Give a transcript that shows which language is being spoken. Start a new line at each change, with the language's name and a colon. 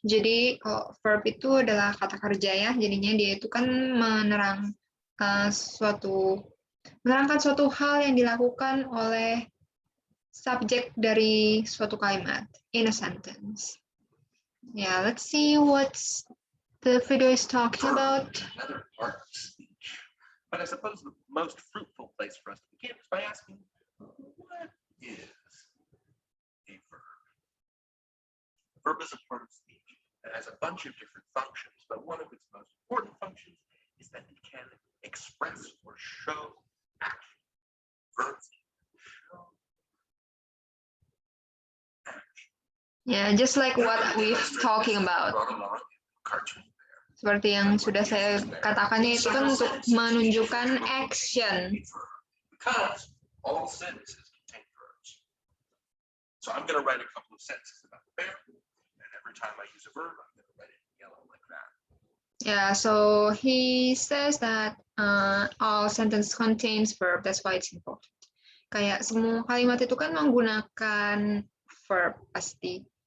Indonesian: Jadi kalau verb itu adalah kata kerja ya, jadinya dia itu kan menerangkan suatu hal yang dilakukan oleh subjek dari suatu kalimat
English: in a sentence. Yeah, let's see what the video is talking about. Another part of speech. But I suppose the most fruitful place for us to begin is by asking, what is a verb? A verb is a part of speech that has a bunch of different functions, but one of its most important functions is that it can express or show action. Verbs show action. Yeah, just like what we're talking about.
Indonesian: Seperti yang sudah saya katakan, itu kan untuk menunjukkan action.
English: Because all sentences contain verbs. So I'm going to write a couple of sentences about the bear, and every time I use a verb, I'm going to write it in yellow like that. Yeah, so he says that all sentence contains verb, that's why it's important.
Indonesian: Kayak semua kalimat itu kan menggunakan verb pasti.